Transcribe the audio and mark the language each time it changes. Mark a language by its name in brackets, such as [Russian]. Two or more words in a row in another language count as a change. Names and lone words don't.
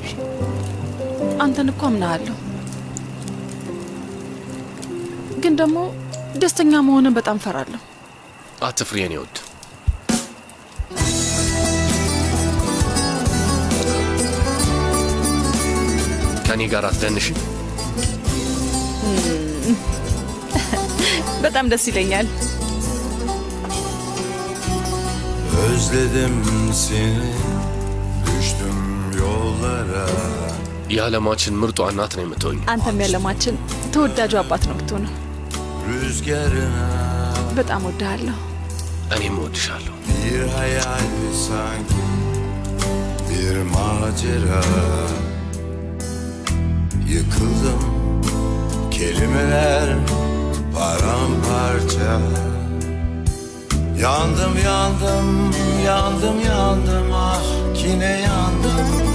[Amharic] አንተን እኮ አምናሃለሁ፣ ግን ደግሞ ደስተኛ መሆንን በጣም ፈራለሁ። አትፍሪ የኔ ውድ። ከኔ ጋር አትደንሽ። በጣም ደስ ይለኛል። [Turkish] Özledim seni, düştüm yollara. [Amharic] የዓለማችን ምርጡ እናት ነው የምትሆኝ። አንተም ያለማችን ተወዳጁ አባት ነው የምትሆነው። [Turkish] Rüzgarına [Amharic] በጣም ወድሃለሁ። እኔም እወድሻለሁ። [Turkish] bir hayal sanki, bir macera. Yıkıldım, kelimeler paramparça. Yandım yandım, yandım yandım, ah yine yandım.